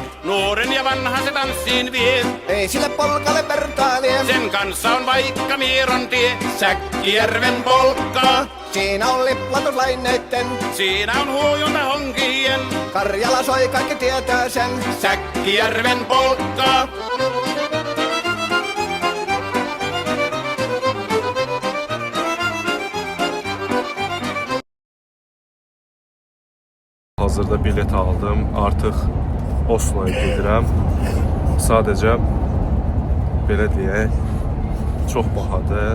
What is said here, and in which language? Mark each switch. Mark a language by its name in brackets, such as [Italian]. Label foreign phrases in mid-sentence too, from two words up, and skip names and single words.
[Finnish] Nuoren ja vanhan se tanssiin vie. Ei sille polkalle vertailie. Sen kanssa on vaikka Mieron tie. Säkkijärven polkkaa. Siinä on liplatuslaineitten. Siinä on huojunta honkien. Karjala soi, kaikki tietää sen. Säkkijärven polkkaa. [Azerbaijani] Hazırda bilet aldım, artıq Osloya gedirəm. Sadəcə belə deyək, çox bahadır.